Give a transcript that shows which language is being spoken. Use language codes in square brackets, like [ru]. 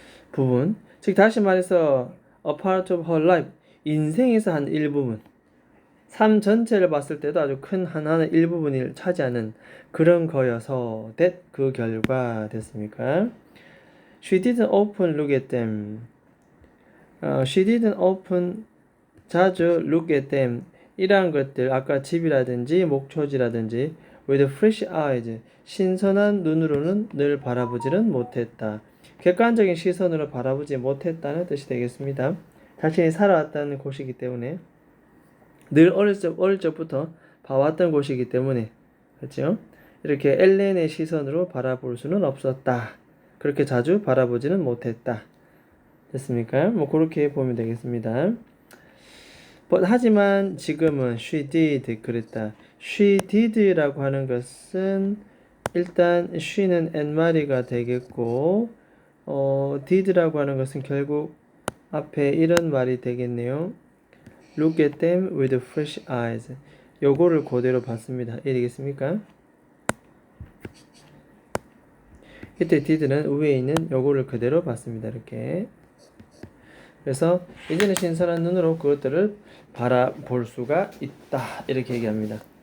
[ko] 부분 즉 다시 말해서 [en] a part of her life [ko] 인생에서 한 일부분 삶 전체를 봤을 때도 아주 큰 하나의 일부분을 차지하는 그런 거여서 that 그 결과 됐습니까? [en] She didn't often look at them. She didn't often [ko] 자주 [en] look at them. [ko] 이러한 것들 아까 집이라든지 목초지라든지 [en] with fresh eyes [ko] 신선한 눈으로는 늘 바라보지는 못했다. 객관적인 시선으로 바라보지 못했다는 뜻이 되겠습니다. 자신이 살아왔다는 곳이기 때문에 늘 어릴 적부터 봐왔던 곳이기 때문에 그렇죠? 이렇게 엘렌의 시선으로 바라볼 수는 없었다. 그렇게 자주 바라보지는 못했다. 됐습니까? 뭐 그렇게 보면 되겠습니다. 하지만 지금은 [en] she did [ko] 그랬다. she did라고 하는 것은 일단 she는 n마리가 되겠고 did라고 하는 것은 결국 앞에 이런 말이 되겠네요. [en] Look at them with fresh eyes. [ko] 요거를 그대로 봤습니다. 이해되겠습니까? 이때 did는 위에 있는 요거를 그대로 봤습니다. 이렇게. 그래서 이제는 신선한 눈으로 그것들을 바라볼 수가 있다. 이렇게 얘기합니다.